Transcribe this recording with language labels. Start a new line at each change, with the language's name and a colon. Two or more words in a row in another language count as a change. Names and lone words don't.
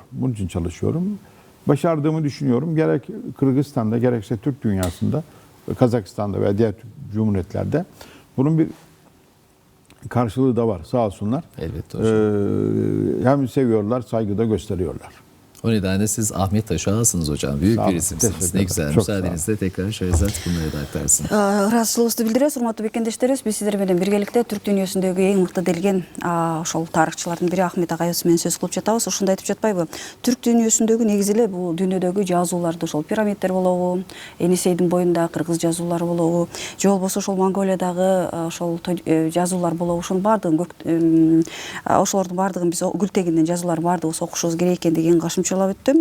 Turkish: Bunun için çalışıyorum. Başardığımı düşünüyorum. Gerek Kırgızistan'da gerekse Türk dünyasında, Kazakistan'da veya diğer cumhuriyetlerde bunun bir karşılığı da var sağ olsunlar. Elbette hocam. Hem seviyorlar, saygı da gösteriyorlar. O nedenle siz Ahmet Taşal'sınız hocam. Büyük bir isimsiniz. Ne güzel. Müsaadenizle tekrar Şehrazat bunları da aktarsın.
Kyrgyz: Ыраазычылыгыбызды билдиребиз, урматтуу бекендештерибиз. Биз сиздер менен биргеликте түрк дүйнөсүндөгү эң мыкты делген ошол тарыхчылардын бири Ахмет агайыбыз менен сөз кылып жатабыз. Ушундай айтып жатпайбы? Түрк дүйнөсүндөгү негизи эле бул дүйнөдөгү жазууларды ошол пирамидтер болобу, Енисейдин боюнда кыргыз жазуулары болобу, же болбосо ошол Монголиядагы ошол жазуулар болобу, ошонун баардыгын ошолордун баардыгын биз Гүлтегинден жазуулар баардыгыбыз окушубуз керек экен деген кошумчалап өттүм.